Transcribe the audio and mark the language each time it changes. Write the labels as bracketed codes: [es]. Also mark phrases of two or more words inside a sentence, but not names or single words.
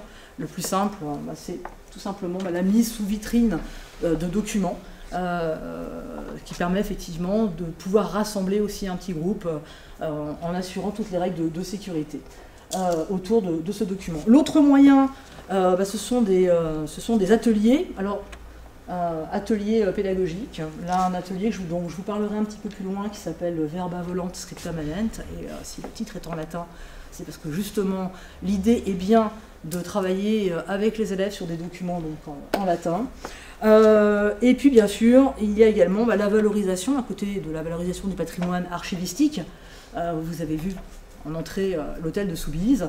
[fr] Le plus simple, c'est tout simplement la mise sous vitrine de documents, qui permet effectivement de pouvoir rassembler aussi un petit groupe en assurant toutes les règles de sécurité autour de ce document. L'autre moyen, ce sont des ateliers. Alors, atelier pédagogique. Là, un atelier dont je vous parlerai un petit peu plus loin, qui s'appelle Verba volant scripta manent. Et si le titre est en latin, c'est parce que justement, l'idée est bien de travailler avec les élèves sur des documents donc, en latin. Et puis, bien sûr, il y a également la valorisation, à côté de la valorisation du patrimoine archivistique. Vous avez vu en entrée l'hôtel de Soubise.